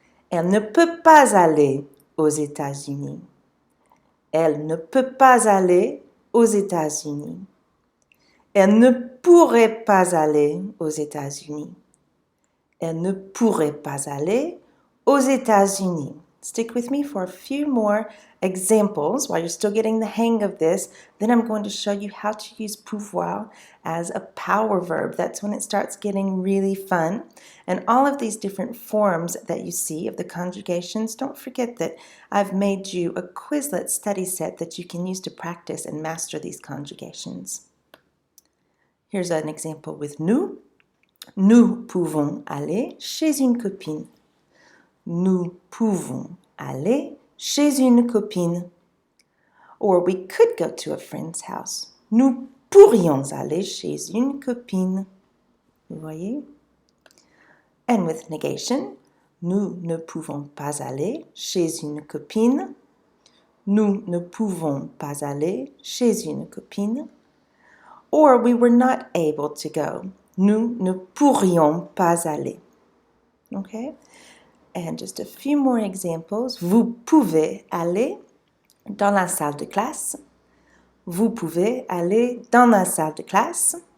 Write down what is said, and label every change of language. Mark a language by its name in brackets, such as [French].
[French] Elle ne peut pas aller aux États-Unis. Elle ne peut pas aller aux États-Unis. Elle ne pourrait pas aller aux États-Unis. Elle ne pourrait pas aller aux États-Unis. [English] Stick with me for a few more examples while you're still getting the hang of this. Then I'm going to show you how to use pouvoir as a power verb. That's when it starts getting really fun. And all of these different forms that you see of the conjugations, don't forget that I've made you a Quizlet study set that you can use to practice and master these conjugations. Here's an example with nous. [French] Nous pouvons aller chez une copine. Nous pouvons aller chez une copine. [English] Or we could go to a friend's house. [French] Nous pourrions aller chez une copine. Vous voyez? [English] And with negation, [French] nous ne pouvons pas aller chez une copine. Nous ne pouvons pas aller chez une copine. [English] Or we were not able to go. [French] Nous ne pourrions pas aller. [English] Okay? And just a few more examples. [French] Vous pouvez aller dans la salle de classe. Vous pouvez aller dans la salle de classe.